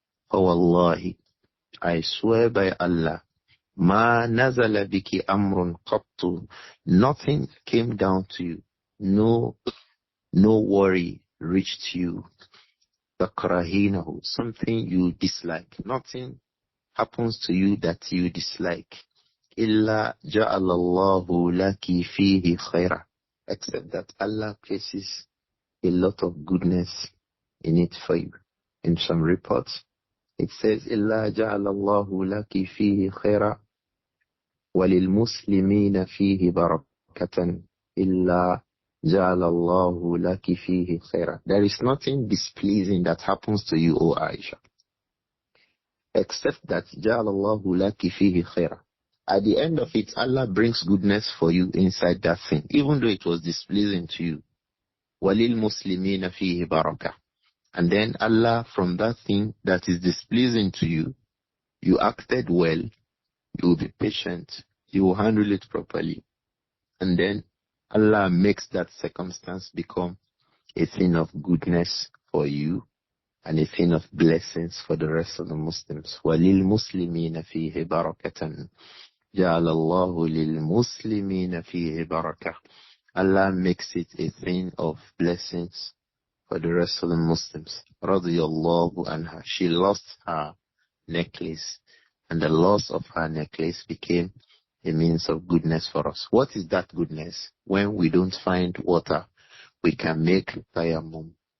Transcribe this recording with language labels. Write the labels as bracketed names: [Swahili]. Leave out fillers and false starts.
[English] For wallahi, I swear by Allah, [Arabic] ma nazala biki amrun qattu, [English] nothing came down to you, no worry reached you, [Arabic] takrahinahu, [English] something you dislike, nothing happens to you that you dislike, [Arabic] illa ja'ala Allahu laki fihi khayra, [English] except that Allah places a lot of goodness in it for you. In some reports, it says, [Arabic] إِلَّا جَعَلَ اللَّهُ لَكِ فِيهِ خَيْرًا وَلِلْمُسْلِمِينَ فِيهِ بَرَكَةً إِلَّا جَعَلَ اللَّهُ لَكِ فِيهِ خَيْرًا. [English] There is nothing displeasing that happens to you, O Āishah, except that [Arabic] جَعَلَ اللَّهُ لَكِ فِيهِ خَيْرًا. [English] At the end of it, Allah brings goodness for you inside that thing, even though it was displeasing to you. [Arabic] وَلِلْمُسْلِمِينَ فِيهِ بَرَكَةً. [English] And then Allah, from that thing that is displeasing to you, you acted well, you will be patient, you will handle it properly. And then Allah makes that circumstance become a thing of goodness for you and a thing of blessings for the rest of the Muslims. [Arabic] وَلِلْمُسْلِمِينَ فِيهِ بَرَكَةً جَعَلَ اللَّهُ لِلْمُسْلِمِينَ فِيهِ بَرَكَةً. [English] Allah makes it a thing of blessings for the rest of the Muslims. Radiyallahu anha. She lost her necklace, and the loss of her necklace became a means of goodness for us. What is that goodness? When we don't find water, we can make tayammum.